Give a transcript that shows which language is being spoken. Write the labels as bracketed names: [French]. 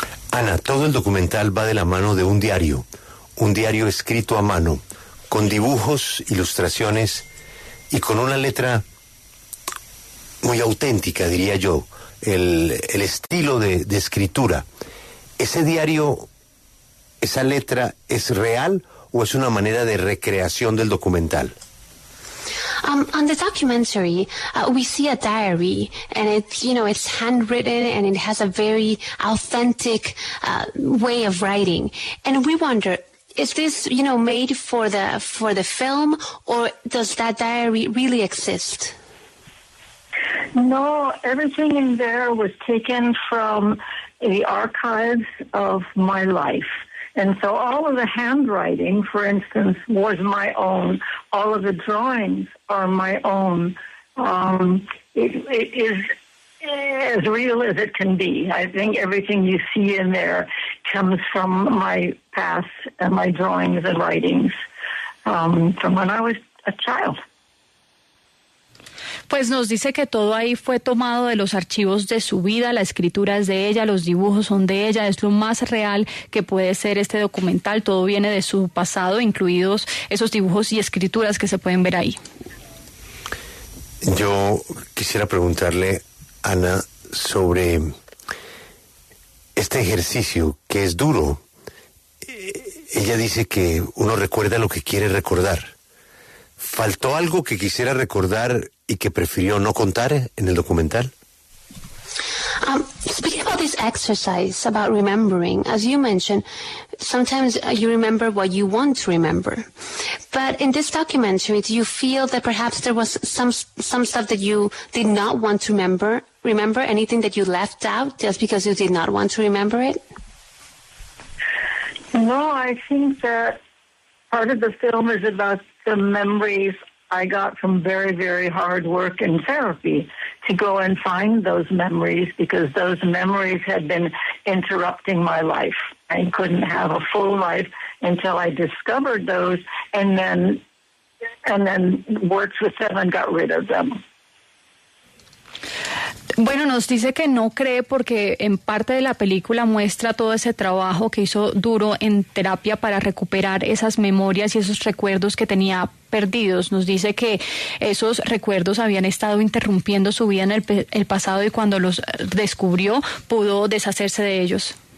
[Spanish] Ana, todo el documental va de la mano de un diario escrito a mano, con dibujos, ilustraciones y con una letra muy auténtica, diría yo, el estilo de escritura. ¿Ese diario, esa letra, es real o es una manera de recreación del documental? [English] On the documentary, we see a diary, and it's handwritten, and it has a very authentic way of writing. And we wonder, is this, made for the film, or does that diary really exist? No, everything in there was taken from the archives of my life. And so all of the handwriting, for instance, was my own. All of the drawings are my own. It is as real as it can be. I think everything you see in there comes from my past and my drawings and writings from when I was a child. [Spanish] Pues nos dice que todo ahí fue tomado de los archivos de su vida, la escritura es de ella, los dibujos son de ella, es lo más real que puede ser este documental, todo viene de su pasado, incluidos esos dibujos y escrituras que se pueden ver ahí. Yo quisiera preguntarle, Ana, sobre este ejercicio que es duro. Ella dice que uno recuerda lo que quiere recordar. ¿Faltó algo que quisiera recordar y que prefirió no contar en el documental? [English] Speaking about this exercise about remembering, as you mentioned, sometimes you remember what you want to remember. But in this documentary, do you feel that perhaps there was some stuff that you did not want to remember? Remember anything that you left out just because you did not want to remember it? No, I think that part of the film is about the memories I got from very, very hard work in therapy to go and find those memories, because those memories had been interrupting my life. I couldn't have a full life until I discovered those and then worked with them and got rid of them. [Spanish] Bueno, nos dice que no cree porque en parte de la película muestra todo ese trabajo que hizo duro en terapia para recuperar esas memorias y esos recuerdos que tenía perdidos. Nos dice que esos recuerdos habían estado interrumpiendo su vida en el pasado y cuando los descubrió pudo deshacerse de ellos.